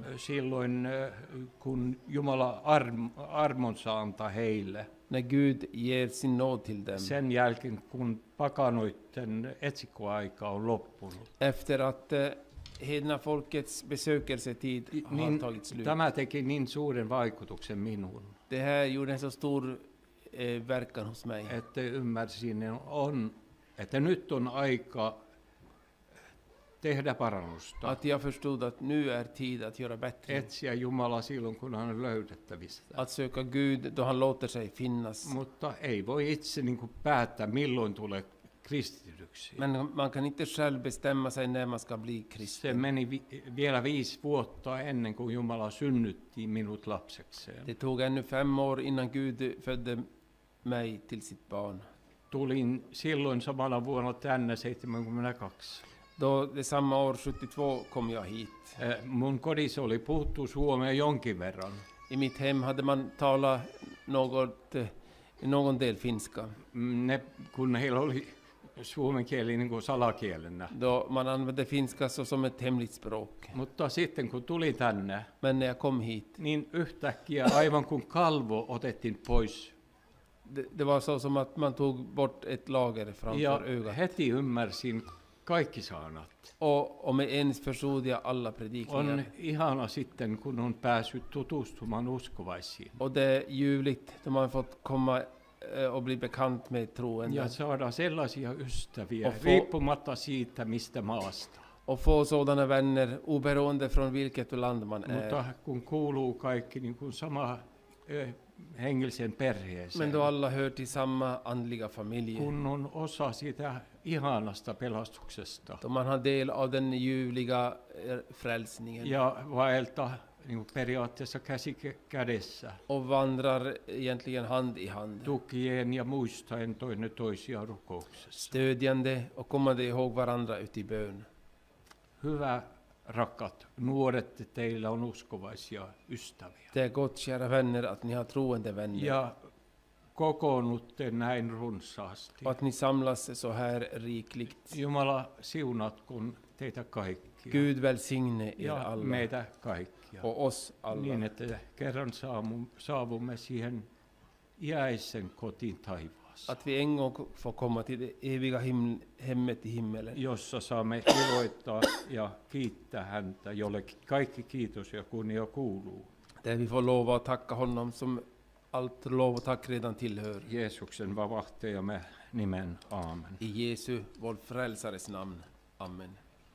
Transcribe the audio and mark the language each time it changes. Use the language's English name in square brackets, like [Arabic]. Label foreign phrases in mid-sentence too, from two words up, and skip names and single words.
[Finnish] silloin kun Jumala armonsa antaa heille, [Swedish] När Gud ger sin nåd till dem. [Finnish] sen jälkeen kun pakanoiden etsikkoaika on loppunut. [Swedish] Efter att hedna folkets besökelsetid har [Finnish] Niin, [Swedish] tagit slut. [Finnish] tämä teki niin suuren vaikutuksen minuun, [Swedish] Det här gjorde en så stor verkan hos mig. [Finnish] että ymmärsin, että nyt on aika tehdä parannusta. [Swedish] Att jag förstod att nu är tid att göra bättre. [Finnish] Etsiä Jumala silloin, kun hän on löydettävissä. [Swedish] Att söka Gud då han låter sig finnas. [Finnish] Mutta ei voi itse niin kuin päättää, milloin tulee kristityksi. [Swedish] Men man kan inte själv bestämma sig när man ska bli [Finnish] Se [Swedish] kristen. [Finnish] meni vielä 5 vuotta ennen kuin Jumala synnytti minut lapsekseen. [Swedish] Det tog ännu 5 år innan Gud födde mig till sitt barn. [Finnish] Tulin silloin samana vuonna tänne 72. [Swedish] Då det samma år 72 kom jag hit. [Finnish] Mun kodissa oli puhuttu suomea jonkin verran. [Swedish] I mitt hem hade man talat någon del finska. [Finnish] Kun heillä oli suomen kieli niin kuin salakielenä. [Swedish] Då man använde finska som ett hemligt språk. [Finnish] Mutta sitten kun tuli tänne, [Swedish] Men när jag kom hit, [Finnish] niin yhtäkkiä aivan kuin kalvo otettiin pois. [Swedish] det var så som att man tog bort ett lager framför [Finnish] Ja [Swedish] ögat. [Finnish] heti ymmärsin kaikki sanat. [Swedish] Och med ens förstod jag alla [Finnish] On [Swedish] predikningar. [Finnish] ihana sitten, kun on päässyt tutustumaan uskovaisiin. [Swedish] Och det är ljuvligt då man fått komma och bli bekant med troende. [Finnish] Ja saada sellaisia ystäviä, [Swedish] Och få- [Finnish] riippumatta siitä, mistä maasta. [Swedish] Och få sådana vänner oberoende från vilket land man [Finnish] Mutta [Swedish] är. [Finnish] kun kuuluu kaikki niin kuin sama hengellisen perheeseen, [Swedish] Men då alla hör till samma andliga familj. [Finnish] kun on osa siitä ihanasta pelastuksesta [Swedish] Då man har del av den ljuvliga frälsningen. [Finnish] ja vaelta niin kuin periaatteessa käsi kädessä, [Swedish] och vandrar egentligen hand i hand. [Finnish] tukien ja muistaen toinen toisia rukouksessa. [Swedish] Stödjande och kommande ihåg varandra ut i bön. [Finnish] Hyvä, rakkaat nuoret, teillä on uskovaisia ystäviä. [Swedish] Det är gott, kära vänner, att ni har troende vänner. [Finnish] Ja kokoonnutte näin runsaasti. [Swedish] Och att ni samlas så här rikligt. [Finnish] Jumala siunatkoon teitä kaikkia. [Swedish] Gud välsigne er [Finnish] Ja [Swedish] alla. [Finnish] meitä kaikkia. [Swedish] Och oss alla. [Finnish] Niin, että kerran saavumme siihen iäisen kotiin taivaassa, [Swedish] Att vi en gång får komma till det eviga hemmet i himmelen. [Finnish] jossa saamme iloittaa ja kiittää häntä, jolle kaikki kiitos ja kunnia kuuluu. [Swedish] Där vi får lova att tacka honom som allt lov och tack redan tillhör. [Finnish] Jeesuksen vavahtajamme nimen, aamen. [Swedish] I Jesu, vår frälsares namn. Amen.